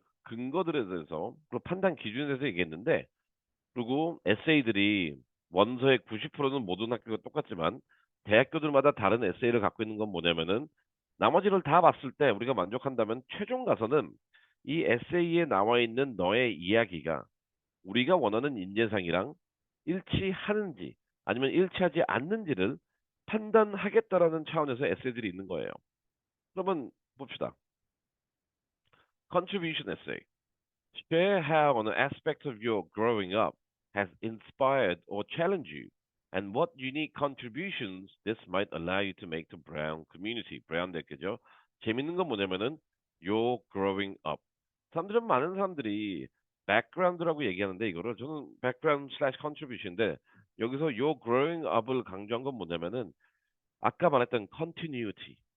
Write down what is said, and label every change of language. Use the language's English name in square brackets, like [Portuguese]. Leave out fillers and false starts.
[Korean] 근거들에 대해서 그리고 판단 기준에 대해서 얘기했는데 그리고 에세이들이 원서의 90%는 모든 학교가 똑같지만 대학교들마다 다른 에세이를 갖고 있는 건 뭐냐면은 나머지를 다 봤을 때 우리가 만족한다면 최종 가서는 이 에세이에 나와 있는 너의 이야기가 우리가 원하는 인재상이랑 일치하는지 아니면 일치하지 않는지를 판단하겠다라는 차원에서 에세이들이 있는 거예요. 그러면 봅시다. [English] Contribution essay. Share how an aspect of your growing up has inspired or challenged you, and what unique contributions this might allow you to make to Brown community. [Korean] Brown 대학교죠. 재밌는 건 뭐냐면은 [English] your growing up. [Korean] 사람들은 많은 사람들이 background라고 얘기하는데 이거를 저는 [English] background slash contribution [Korean] 인데 여기서 your growing up을 강조한 건 뭐냐면은 아까 말했던 continuity.